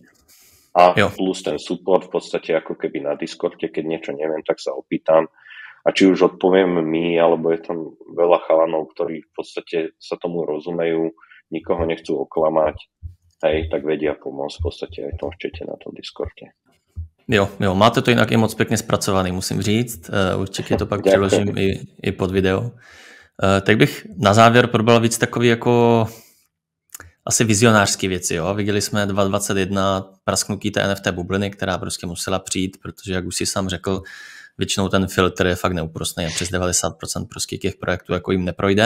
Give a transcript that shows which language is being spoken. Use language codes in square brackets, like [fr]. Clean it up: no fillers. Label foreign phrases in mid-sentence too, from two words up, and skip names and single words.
[sk] A plus ten support v podstate ako keby na Discorde, keď niečo neviem, tak sa opýtam. A či už odpoviem my, alebo je tam veľa chalanov, ktorí v podstate sa tomu rozumejú, nikoho nechcú oklamať, hej, tak vedia pomôcť v podstate aj v tom čete na tom Discorde. [cs] Jo, máte to jinak i moc pěkně zpracovaný, musím říct. Určitě to pak přeložím i pod video. Tak bych na závěr probral víc takový jako asi vizionářský věci. Jo? Viděli jsme 2021 prasknutí té NFT bubliny, která prostě musela přijít, protože jak už si sám řekl, většinou ten filtr je fakt neúprostný a přes 90% prostě těch projektů jako jim neprojde.